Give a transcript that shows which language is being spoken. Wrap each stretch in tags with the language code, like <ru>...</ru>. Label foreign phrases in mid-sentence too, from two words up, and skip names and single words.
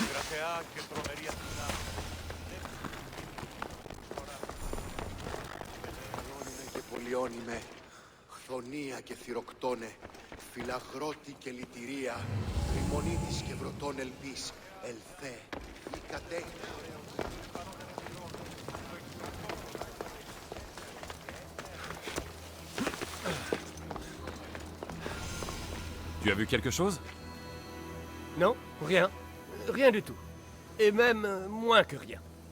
<el>Και πολιώνυμε, χθονία και θυροκτώνε, φυλαγρώτη και λυτηρία, ρημονίτης και βρωτών ελπίς, ελθέ, ή κατέχει.</el> <fr>Tu as vu quelque chose? Non, rien. Rien du tout. Et même moins que rien.</fr>